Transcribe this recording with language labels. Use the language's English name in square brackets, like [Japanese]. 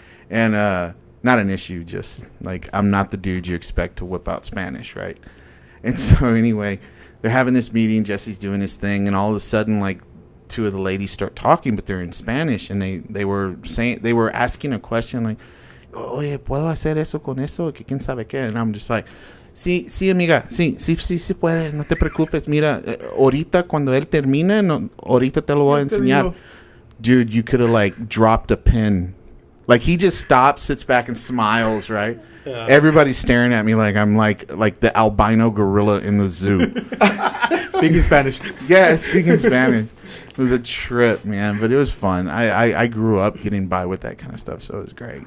[English] And not an issue, just like I'm not the dude you expect to whip out Spanish, right? And so anyway, they're having this meeting, Jesse's doing his thing, and all of a sudden, like, two of the ladies start talking, but they're in Spanish, and they were asking a question like, [Spanish] oye, ¿puedo hacer eso con eso? Que quién sabe qué? [English] And I'm just like, [Spanish] sí, amiga, sí puede, no te preocupes, mira, ahorita cuando él termine, ahorita te lo voy a enseñar. [English] Dude, you could have like dropped a pin. Like he just stops, sits back and smiles, right? Yeah. Everybody's staring at me like I'm like the albino gorilla in the zoo. Speaking Spanish. Yeah, speaking Spanish. It was a trip, man, but it was fun. I grew up getting by with that kind of stuff, so it was great.